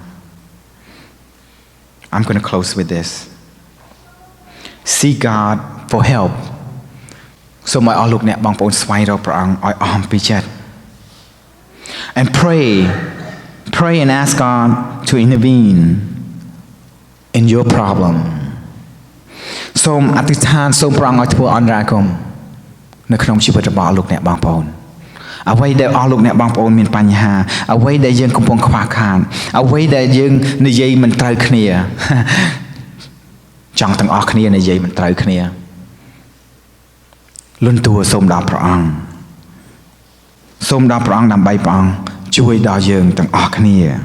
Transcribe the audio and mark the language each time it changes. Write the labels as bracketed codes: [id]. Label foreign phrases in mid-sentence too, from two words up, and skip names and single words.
[en] I'm going to close with this Seek God for help [km] សូមឲ្យអស់លោកអ្នកបងប្អូនស្វែងរក ព្រះអង្គឲ្យអស់ពីចិត្ត [en] and pray and ask God to intervene in your problem [km] សូមអធិដ្ឋានសូមព្រះអង្គឲ្យធ្វើអន្តរាគមន៍នៅក្នុងជីវិតរបស់អស់លោកអ្នកបងប្អូនអ្វីដែលអស់លោកអ្នកបងប្អូនមានបញ្ហាអ្វីដែលយើងកំពុងខ្វះខាតអ្វីដែលយើងនិយាយមិនត្រូវគ្នា ចង់ទាំងអស់គ្នានិយាយមិនត្រូវគ្នាលន់តួសូមដល់ព្រះអង្គសូមដល់ព្រះអង្គដើម្បីព្រះអង្គជួយដល់យើងទាំងអស់គ្នា